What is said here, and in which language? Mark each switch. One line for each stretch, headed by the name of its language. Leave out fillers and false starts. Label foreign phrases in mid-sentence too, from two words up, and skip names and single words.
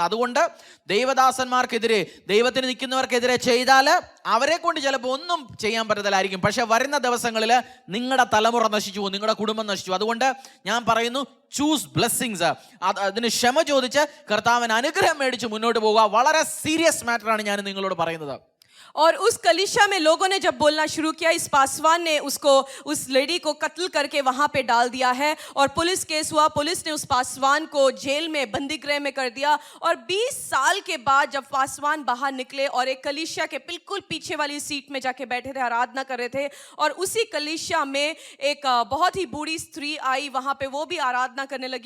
Malayalam: അതുകൊണ്ട് ദൈവദാസന്മാർക്കെതിരെ, ദൈവത്തിന് നിൽക്കുന്നവർക്കെതിരെ ചെയ്താൽ അവരെ കൊണ്ട് ചിലപ്പോൾ ഒന്നും ചെയ്യാൻ പറ്റത്തില്ലായിരിക്കും. പക്ഷെ വരുന്ന ദിവസങ്ങളിൽ നിങ്ങളുടെ തലമുറ നശിച്ചു പോകും, നിങ്ങളുടെ കുടുംബം നശിച്ചു. അതുകൊണ്ട് ഞാൻ പറയുന്നു,
English: choose blessings.
Malayalam: അതിന് ക്ഷമ ചോദിച്ച് കർത്താവിന് അനുഗ്രഹം മേടിച്ച് മുന്നോട്ട് പോകുക. വളരെ
English: serious matterആണ്
Malayalam: ഞാൻ നിങ്ങളോട് പറയുന്നത്.
Hindi: और उस कलीसिया में लोगों ने जब बोलना शुरू किया, इस पासवान ने उस लेडी को कत्ल करके वहां पे डाल दिया है और
English: police case
Hindi: हुआ। पुलिस ने उस पासवान को जेल में, बंदी गृह में कर दिया। और 20 साल के बाद जब पासवान बाहर निकले और एक कलीसिया के बिल्कुल पीछे वाली सीट में जाके बैठे थे, आराधना कर रहे थे, और उसी कलीसिया में एक बहुत ही बूढ़ी स्त्री आई, वहां पे वो भी आराधना करने लगी।